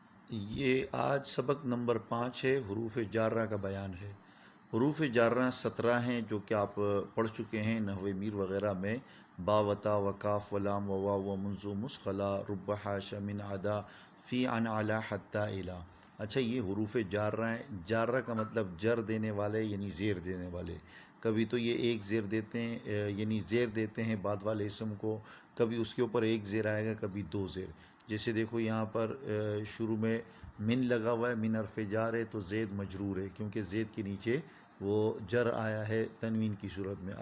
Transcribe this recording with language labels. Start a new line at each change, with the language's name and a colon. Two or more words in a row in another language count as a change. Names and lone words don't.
Urdu: یہ آج سبق نمبر 5 ہے، حروف جارہ کا بیان ہے۔ حروف جارہ 17 ہیں جو کہ آپ پڑھ چکے ہیں نحو میر وغیرہ میں۔
Arabic: با و تا و کاف و لام و واو و منزو مسخلا رب حاشا من عدا فی عن علا حتی الا۔
Urdu: اچھا، یہ حروف جارہ ہیں۔ جارہ کا مطلب جر دینے والے یعنی زیر دینے والے۔ کبھی تو یہ ایک زیر دیتے ہیں یعنی زیر دیتے ہیں بعد والے اسم کو، کبھی اس کے اوپر ایک زیر آئے گا، کبھی دو زیر۔ جیسے دیکھو یہاں پر شروع میں من لگا ہوا ہے، من حرف جار ہے تو زید مجرور ہے کیونکہ زید کے نیچے وہ جر آیا ہے تنوین کی صورت میں۔